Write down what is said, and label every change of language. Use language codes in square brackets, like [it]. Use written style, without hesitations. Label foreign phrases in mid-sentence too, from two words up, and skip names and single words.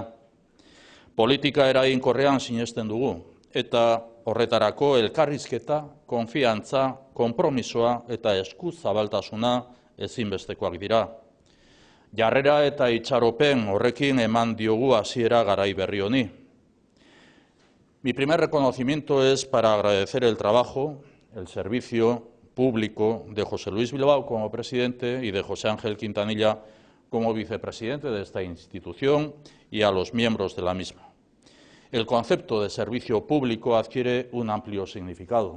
[eu] Politika eraginkorrean sinesten dugu, eta horretarako elkarrizketa, konfiantza, konpromisoa eta eskuzabaltasuna ezinbestekoak dira. Jarrera eta itxaropen horrekin eman diogu hasiera garai berri honi. [es] Mi primer reconocimiento es para agradecer el trabajo, el servicio público de José Luis Bilbao como presidente y de José Ángel Quintanilla como vicepresidente de esta institución y a los miembros de la misma. El concepto de servicio público adquiere un amplio significado.